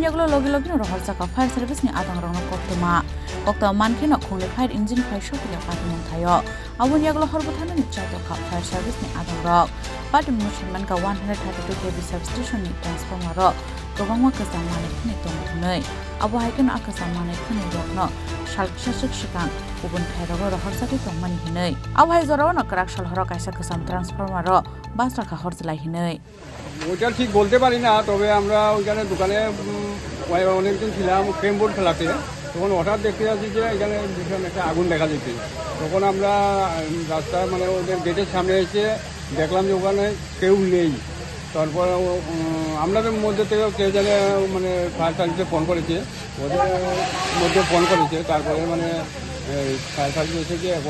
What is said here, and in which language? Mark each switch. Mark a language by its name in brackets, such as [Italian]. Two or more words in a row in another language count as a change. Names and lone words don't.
[Kok Borok] yaglo logi no Horjwlai [English] fire service [Kok Borok] ni adang rong koktoma manke no khongle [English] fire engine [Kok Borok] fire shokile party mung thayo abun yaglo horbuthana ni chato ka [English] fire service [Kok Borok] ni adang rok party mungo shamaga ka [English] 132 kV substation [Kok Borok] ni transformer ro gobangma ka samane khni tongmai abo haiken aka samane khni rokno shashik shikang ubun khairago Horjwlai tongmani hinai abhai jorao na Kwraksal horo kaisa kasam transformer ro Bachakha Horjwlai hinai [Bangla] ওটা ঠিক বলতে পারি না তবে আমরা ওখানে দোকানে অনেকদিন ছিলাম ফ্রেম বোর্ড খেলাতে তখন হঠাৎ দেখতে যাচ্ছি যে এখানে ভীষণ একটা আগুন দেখা যাচ্ছে তখন আমরা রাস্তা মানে ওদের গেটের সামনে এসে দেখলাম যে ওখানে কেউ নেই তারপর আমাদের মধ্যে থেকে কেউ জানে মানে ফায়ার সার্ভিসে ফোন করেছে ওদের মধ্যে ফোন করেছে তারপরে মানে ফায়ার সার্ভিস এসেছে এখন